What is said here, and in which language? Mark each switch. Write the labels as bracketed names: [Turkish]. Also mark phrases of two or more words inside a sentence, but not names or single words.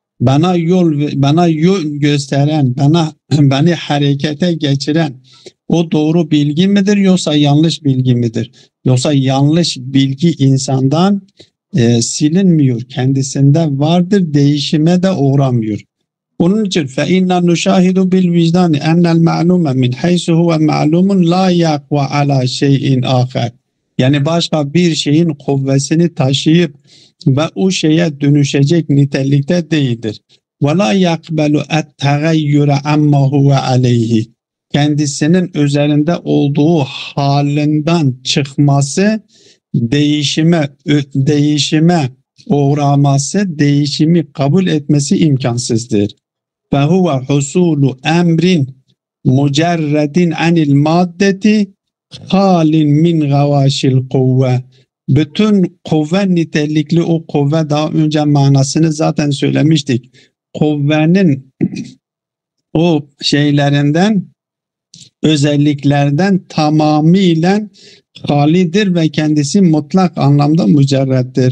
[Turkish] Bana yol gösteren, beni harekete geçiren o doğru bilgi midir yoksa yanlış bilgi midir? Yoksa yanlış bilgi insandan silinmiyor, kendisinde vardır, değişime de uğramıyor. Onun için [Arabic] فَاِنَّا نُشَاهِدُ بِالْوِجْدَانِ اَنَّ الْمَعْلُومَ مِنْ حَيْسُ هُوَ مَعْلُومٌ لَا يَقْوَ عَلَى شَيْءٍ آخَرٍ. [Turkish] Yani başka bir şeyin kuvvetini taşıyıp ve o şeye dönüşecek nitelikte değildir. [Arabic] وَلَا يَقْبَلُ التَّغَيُّرَ عَمَّا هُوَ عَلَيْهِ. [Turkish] Kendisinin üzerinde olduğu halinden çıkması, değişime uğraması, değişimi kabul etmesi imkansızdır. [Arabic] فَهُوَ حُصُولُ اَمْرٍ مُجَرَّدٍ عَنِ الْمَادَّةِ خَالٍ مِنْ غَوَاشِ الْقُوَّةِ. [Turkish] Bütün kuvve nitelikli o kuvve, daha önce manasını zaten söylemiştik. Kuvvenin o şeylerinden, özelliklerden tamamıyla halidir ve kendisi mutlak anlamda mücerrettir.